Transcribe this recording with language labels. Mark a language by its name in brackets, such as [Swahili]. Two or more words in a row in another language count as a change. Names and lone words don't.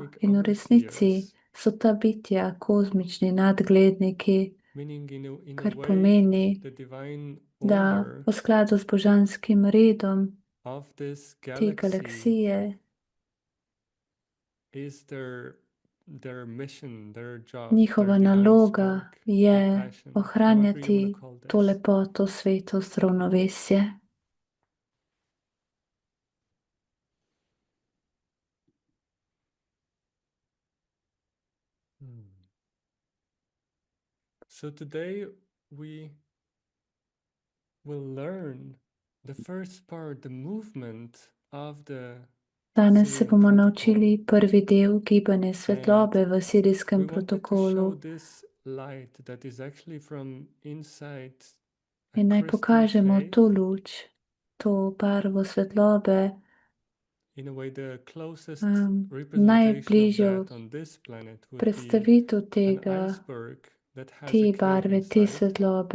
[Slovenian] in v resnici so ta bitja kozmični nadgledniki, kar pomeni, da v skladu z božanskim redom te galaksije njihova naloga je ohranjati to lepoto, svetost, ravnovesje. [English] So today we will learn the first part, the movement of the [Slovenian] Danes se bomo naučili prvi del gibanja svetlobe v Sirijskem protokolu. In naj pokažemo to luč, to barvo svetlobe, najbližjo predstavitev te barve, te svetlobe.